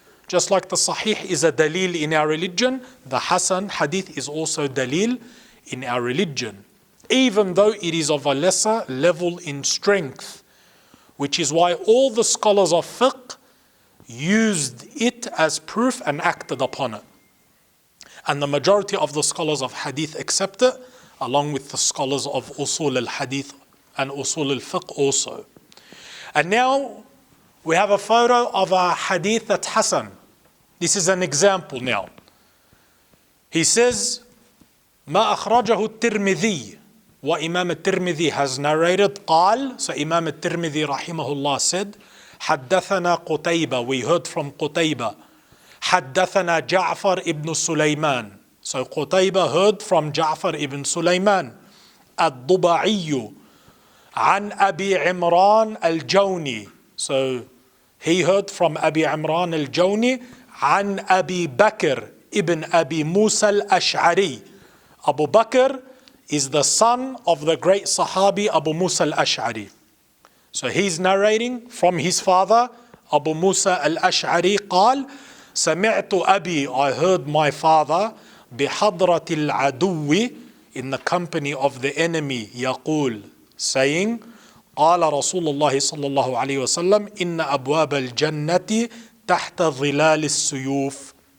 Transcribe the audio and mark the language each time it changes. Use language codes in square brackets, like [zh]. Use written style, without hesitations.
[en] Just like the Sahih is a dalil in our religion, the Hasan Hadith is also dalil in our religion, even though it is of a lesser level in strength, which is why all the scholars of fiqh used it as proof and acted upon it. And the majority of the scholars of Hadith accept it, along with the scholars of Usul al-Hadith and Usul al-Fiqh also. And now we have a photo of a Hadith that's Hasan. This is an example now. He says, [ar] ما أخرجه الترمذي. [en] What Imam al-Tirmidhi has narrated, [ar] قال, [en] so Imam al-Tirmidhi rahimahullah said, [ar] حدثنا قتيبة, [en] we heard from Qutayba. [ar] حدثنا جعفر ibn Sulaiman. [en] So Qutayba heard from Ja'far ibn Sulaiman. [ar] الضبعي عن أبي عمران الجوني. [en] So he heard from Abi Imran al-Jawni [ar] عن [en] أبي بكر ibn Abi Musa al-Ash'ari. Abu Bakr is the son of the great Sahabi Abu Musa al-Ash'ari. So he's narrating from his father Abu Musa al-Ash'ari [ar] قال سمعت أبي, [en] I heard my father [ar] بحضرة العدو, [en] in the company of the enemy, [ar] يقول, [en] saying, [ar] قال رسول الله صلى الله عليه وسلم إن أبواب الجنة تحت ظلال السيوف.